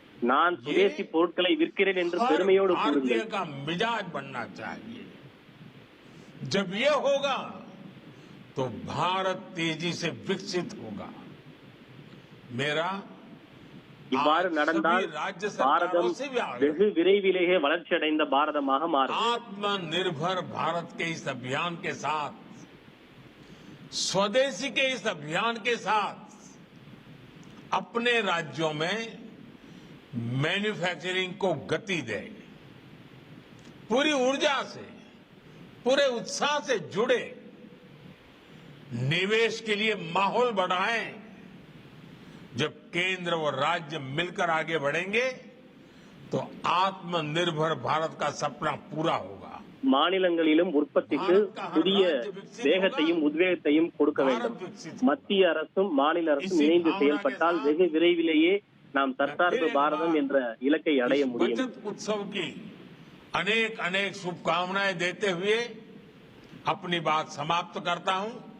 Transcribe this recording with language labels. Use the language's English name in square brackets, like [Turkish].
[Tamil] நான் சுதேசி பொருட்களை விற்கிறேன் என்று பெருமையோடு கூறுங்கள். [Hindi] जब ये होगा तो भारत तेजी से विकसित होगा. मेरा [Tamil] இவ்வாறு நடந்தால் பாரதம் வெகு விரைவிலேயே வளர்ச்சி அடைந்த பாரதமாக மாறும். [Hindi] आत्मनिर्भर भारत के इस अभियान के साथ, स्वदेशी के इस अभियान के साथ अपने राज्यों में मैन्युफैक्चरिंग को गति दे, पूरी ऊर्जा से, पूरे उत्साह से जुड़े, निवेश के लिए माहौल बढ़ाएं. जब केंद्र और राज्य मिलकर आगे बढ़ेंगे तो आत्मनिर्भर भारत का सपना पूरा होगा. [Tamil] மாநிலங்களிலும் உற்பத்திக்கு புதிய வேகத்தையும் உத்வேகத்தையும் கொடுக்க வேண்டும். மத்திய அரசும் மாநில அரசும் இணைந்து செயல்பட்டால் வெகு விரைவிலேயே நாம் தற்சார்பு பாரதம் என்ற இலக்கை அடைய முடியும். [Hindi] उत्सव की अनेक अनेक शुभकामनाएं देते हुए अपनी बात समाप्त करता हूं.